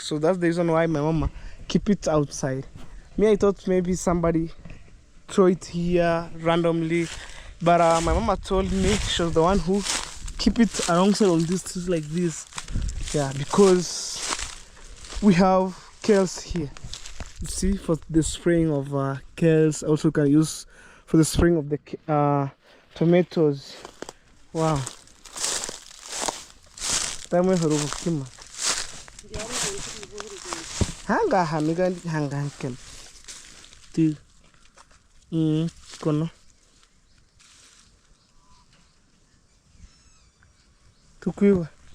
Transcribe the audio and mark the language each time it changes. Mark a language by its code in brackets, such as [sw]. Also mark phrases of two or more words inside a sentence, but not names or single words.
[en] So that's the reason why my mama keep it outside. Me, I thought maybe somebody throw it here randomly, but my mama told me she was the one who keep it alongside on this trees like this. Yeah, because we have kales here. You see, for the spraying of kales. Also can use for the spraying of the tomatoes. Wow. Hanga hamiga hanga hankem. Tu. Kono. Tukuiwa.